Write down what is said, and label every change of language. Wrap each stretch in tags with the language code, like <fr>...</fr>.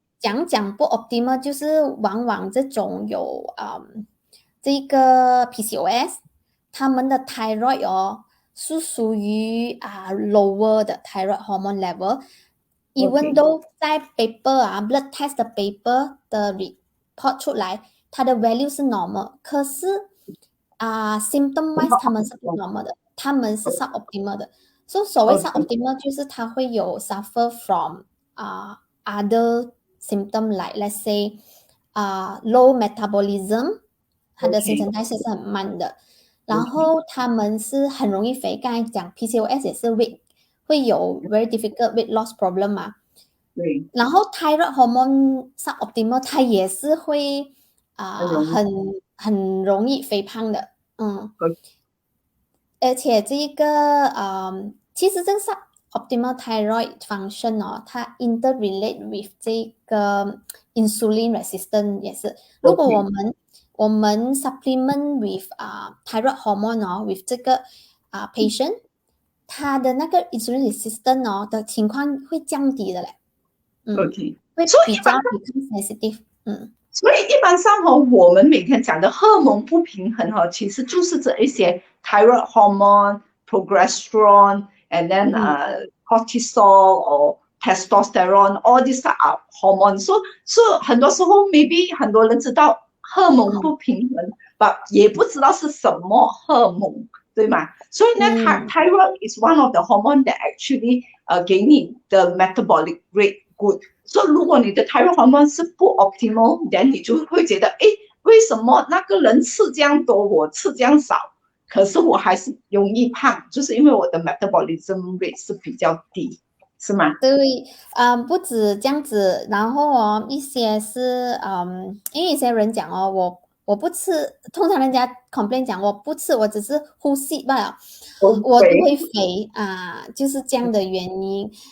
<zh>讲不 optimal 就是往往这种有这个 PCOS，他们的 thyroid 是属于lower 的 thyroid hormone level。</zh> <en>Even though</en> <zh>在</zh> <en>paper blood test</en> <zh>的 paper 的 report 出来，它的 value 是 normal，可是</zh> <en>symptom wise</en> <zh>他们是不 normal 的，他们是 suboptimal 的。所谓 suboptimal 就是它会有</zh> <en>suffer from other symptom like let's say low metabolism，</en> <zh>它的新陈代谢是很慢的，然后他们是很容易肥，刚才讲 PCOS 也是 weight 会有</zh> <en>very difficult weight loss problem</en> <zh>嘛，对，然后 thyroid hormone suboptimal 它也是会很容易肥胖的，而且这个其实这个</zh> <en>suboptimal thyroid function</en> <zh>它</zh> <en>interrelate with</en> <zh>这个</zh> <en>insulin resistance</en> <zh>也是。如果我们</zh> <en>supplement with thyroid hormone with</en> <zh>这个patient， 他的那个 insulin resistance 的情况会降低的嘞。 OK，会比较</zh> <en>become sensitive。</en> <zh>所以一般上我们每天讲的荷尔蒙不平衡其实就是这一些</zh> <en>thyroid hormone, progesterone, and then cortisol or testosterone, all these are hormones.</en> <zh>So 很多时候 maybe 很多人知道荷尔蒙不平衡，but 也不知道是什么荷尔蒙，对吗？所以呢，</zh> <en>thyroid is one of the hormone that actually</en> <zh>给你的</zh> <en>metabolic rate good。</en> <zh>所以如果你的 thyroid hormone 是不 optimal， then 你就会觉得，哎，为什么那个人吃这样多，我吃这样少，可是我还是容易胖，就是因为我的</zh> <en>metabolism rate</en> <zh>是比较低，是吗？对，不止这样子，然后一些是因为一些人讲我不吃，通常人家 complain 讲我不吃，我只是呼吸罢了，我就会肥就是这样的原因。</zh>